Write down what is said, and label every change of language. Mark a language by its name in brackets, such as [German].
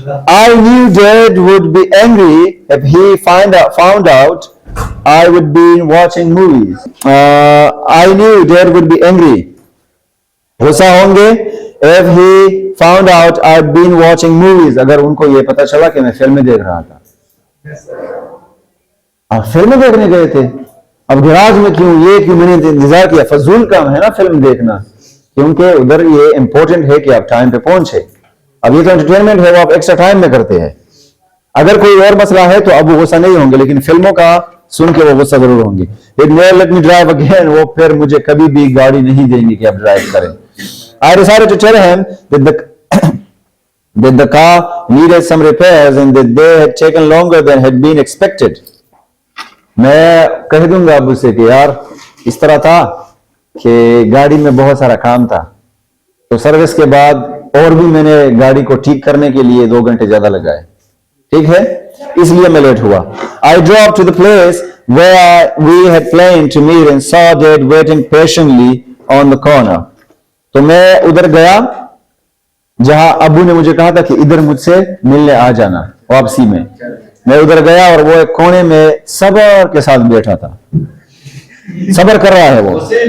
[English] I knew Dad would be angry if he found out I would be watching movies. I knew Dad would be angry. [Hindi] गुस्सा होंगे [English] if he found out I'd been watching movies. [Hindi] अगर उनको ये पता चला कि मैं फिल्में देख रहा था। आप फिल्में देखने गए थे? अब गैराज में क्यों, ये क्यों मैंने इंतजार किया, फजूल काम है ना फिल्म देखना, क्योंकि उधर ये इंपॉर्टेंट है कि आप टाइम पे पहुंचे। अब ये तो एंटरटेनमेंट है, वो आप एक्स्ट्रा टाइम में करते हैं। अगर कोई और मसला है तो अब वो गुस्सा नहीं होंगे, लेकिन फिल्मों का सुन के वो गुस्सा जरूर होंगे। [English] it never let me drive again, [Hindi] वो फिर मुझे कभी भी गाड़ी नहीं देंगे कि आप ड्राइव करें। [English] I decided to tell him that the car needed some repairs and that they had taken longer than had been expected. [Hindi] मैं कह दूंगा अब उससे कि यार इस तरह था कि गाड़ी में बहुत सारा काम था, तो सर्विस के बाद और भी मैंने गाड़ी को ठीक करने के लिए 2 घंटे ज्यादा लगाए, ठीक है, इसलिए मैं लेट हुआ। [English] I drove to the place where we had planned to meet and saw Dad waiting patiently on the corner. [Hindi] तो मैं उधर गया जहां अबू ने मुझे कहा था कि इधर मुझसे मिलने आ जाना वापसी में। मैं उधर गया और वो एक कोने में सब्र के साथ बैठा था, सब्र कर रहा है वो।